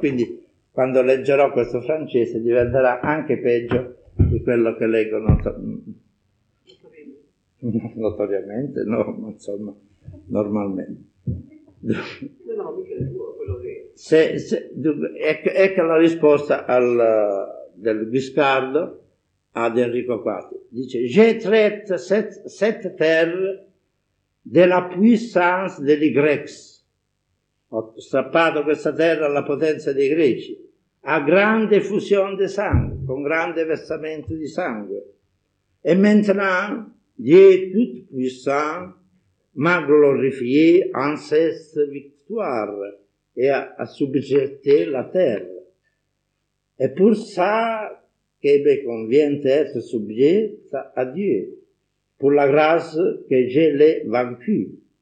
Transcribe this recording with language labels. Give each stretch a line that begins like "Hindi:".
Italian: Quindi quando leggerò questo francese diventerà anche peggio di quello che leggo notoriamente, no, ma insomma, normalmente. Ecco la risposta del Guiscardo ad Enrico IV.
French: Dice: «J'ai traite cette terre de la puissance des Grecs».
Italian: Ho strappato questa terra alla potenza dei greci. A grande fusione di sangue, con grande versamento di sangue.
French: E maintenant, Dieu tout puissant m'a glorifié en cette victoire et a subjecté la terre. Et pour ça, que me convient être subjet à Dieu, pour la grâce que je l'ai vaincu.